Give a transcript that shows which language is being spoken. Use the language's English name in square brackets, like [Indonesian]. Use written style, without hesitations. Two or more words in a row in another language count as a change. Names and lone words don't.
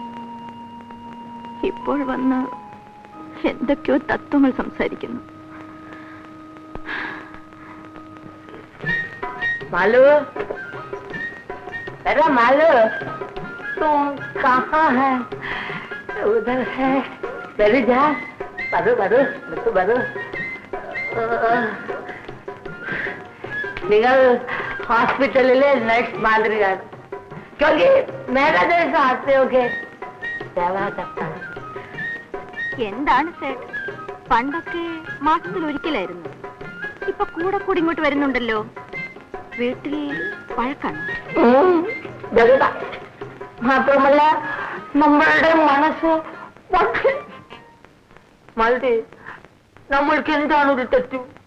[Malayalam] ഇപ്പോൾ വന്ന് എന്തൊക്കെയോ തത്വങ്ങൾ സംസാരിക്കുന്നു. [Hindi] मालू, अरे मालू, तुम कहाँ है? उधर है. बैठ जा. बरो बरो बरो बरो. [Malayalam] നിങ്ങൾ ഹോസ്പിറ്റലിലെ നഴ്സ് മാതിരിയാണ്. [Hindi] क्योंकि मेरा जैसा आते हो के सेवा करता है. [Malayalam] എന്താണ് സേട്ട്, പണ്ടൊക്കെ മാസത്തിൽ ഒരിക്കലായിരുന്നു. ഇപ്പൊ കൂടെ കൂടി ഇങ്ങോട്ട് വരുന്നുണ്ടല്ലോ. വീട്ടിൽ പഴക്കാണ്. മാത്രമല്ല നമ്മളുടെ മനസ്സ് മാലതി, നമ്മൾക്ക് എന്താണ് ഒരു തെറ്റു?